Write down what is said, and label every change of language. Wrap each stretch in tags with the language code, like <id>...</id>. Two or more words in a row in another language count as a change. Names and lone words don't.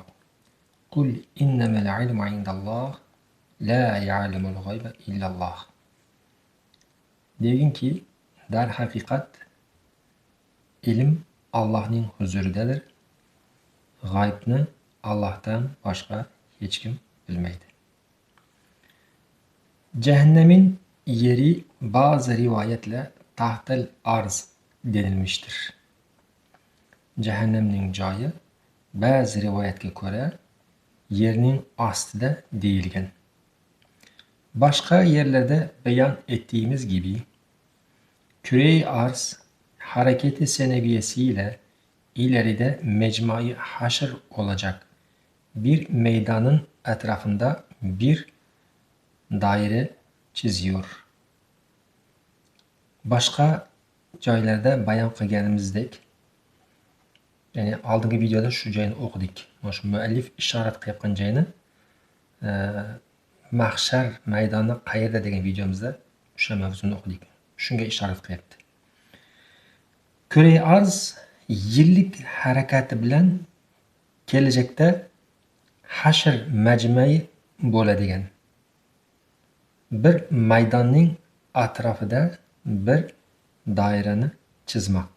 <ar>قل إنما العلم عند الله لا يعلم الغيب إلا الله.</ar> <uz>Deginki, dar haqiqat ilm Allohning huzuridadir. G'aybni Allohdan boshqa hech kim bilmaydi.</uz> <tr>Cehennemin yeri bazı rivayetle tahtel arz denilmiştir.</tr> <uz>Cehennemning joyi ba'zi rivoyatga ko'ra yerning ostida deyilgan.</uz> <tr>Başka yerlerde beyan ettiğimiz gibi küre-i arz hareketi seneviyesiyle ileride mecmai haşr olacak bir meydanın etrafında bir daire çiziyor.</tr> <uz>Başka joylarda bayon qilganimizdek, ya'ni oldingi videoda shu joyni o'qidik. Mana shu muallif ishorat qilayotgan joyni mahshar maydoni qayerda degan videomizda o'sha mavzuni o'qidik. Shunga ishorat qilyapti. Küre-i arz yillik harakati bilan kelajakda hashr majmai bo'ladigan bir maydonning atrofida bir doirani chizmoqda.</uz>